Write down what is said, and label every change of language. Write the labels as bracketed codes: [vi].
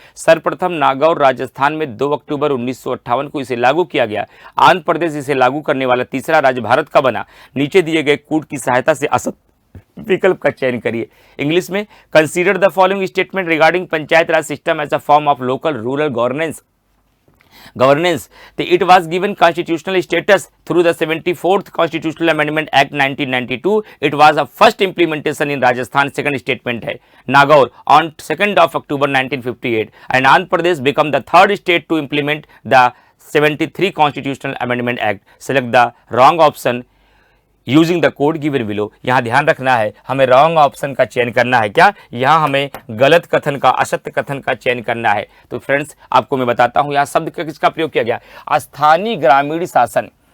[hi] सर्वप्रथम नागौर राजस्थान में 2 अक्टूबर 1958 को इसे लागू किया गया। आंध्र प्रदेश इसे लागू करने वाला तीसरा राज्य भारत का बना। नीचे दिए गए कूट की सहायता से विकल्प का चयन करिए। [en] English में consider the following statement regarding panchayat raj system as a form of local rural governance. governance. It was given constitutional status through the 74th Constitutional Amendment Act 1992. It was a first implementation in Rajasthan. Second statement है Nagaur on 2nd of October 1958, and Andhra Pradesh become the third state to implement the 73 Constitutional Amendment Act. Select the wrong option using the code given below. [hi] यहाँ ध्यान रखना है, हमें wrong option का चयन करना है। क्या यहाँ हमें गलत कथन का, असत्य कथन का चयन करना है। तो फ्रेंड्स आपको मैं बताता हूँ यहाँ शब्द किसका प्रयोग किया गया, स्थानीय ग्रामीण शासन।